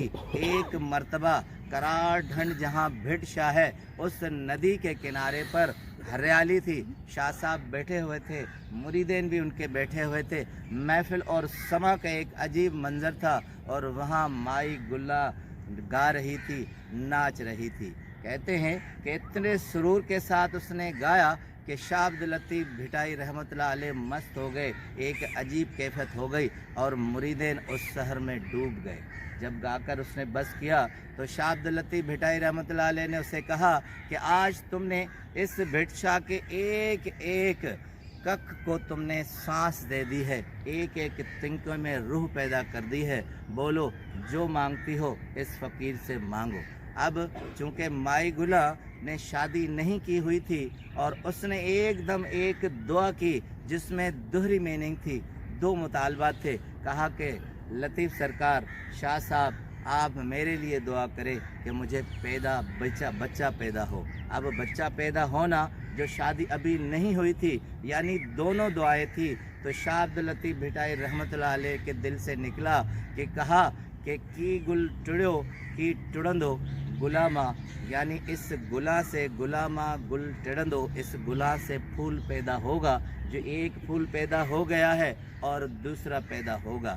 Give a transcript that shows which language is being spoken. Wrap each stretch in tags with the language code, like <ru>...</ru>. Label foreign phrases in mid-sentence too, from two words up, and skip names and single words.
<ur>ایک مرتبہ کرار ڈھنڈ جہاں بھٹ شاہ ہے، اس ندی کے کنارے پر ہریالی تھی. شاہ صاحب بیٹھے ہوئے تھے، مریدین بھی ان کے بیٹھے ہوئے تھے. محفل اور سماع کا ایک عجیب منظر تھا اور وہاں مائی گلا گا رہی تھی، ناچ رہی تھی. کہتے ہیں کہ اتنے سرور کے ساتھ اس نے گایا کہ شاہ عبد اللطیف بھٹائی رحمۃ اللہ علیہ مست ہو گئے. ایک عجیب کیفیت ہو گئی اور مریدین اس شہر میں ڈوب گئے. جب گا کر اس نے بس کیا تو شاہ عبد اللطیف بھٹائی رحمۃ اللہ علیہ نے اسے کہا کہ آج تم نے اس بھٹ شاہ کے ایک ایک کک کو تم نے سانس دے دی ہے، ایک ایک تنکے میں روح پیدا کر دی ہے. بولو جو مانگتی ہو اس فقیر سے مانگو. اب چونکہ مائی گلا نے شادی نہیں کی ہوئی تھی اور اس نے ایک دم ایک دعا کی جس میں دوہری مینِنگ تھی، دو مطالبات تھے. کہا کہ لطیف سرکار، شاہ صاحب، آپ میرے لیے دعا کریں کہ مجھے بچہ پیدا ہو. اب بچہ پیدا ہونا جو شادی ابھی نہیں ہوئی تھی، یعنی دونوں دعائیں تھی. تو شاہ عبد اللطیف بھٹائی رحمۃ اللہ علیہ کے دل سے نکلا کہ کہا کہ</ur> <sd>की गुल टुड़ो की टुड़ंदो गुलामा,</sd> <ur>یعنی اس گلا سے</ur> <sd>गुलामा गुल टिड़ंदो,</sd> <ur>اس گلا سے پھول پیدا ہوگا. جو ایک پھول پیدا ہو گیا ہے اور دوسرا پیدا ہوگا.</ur>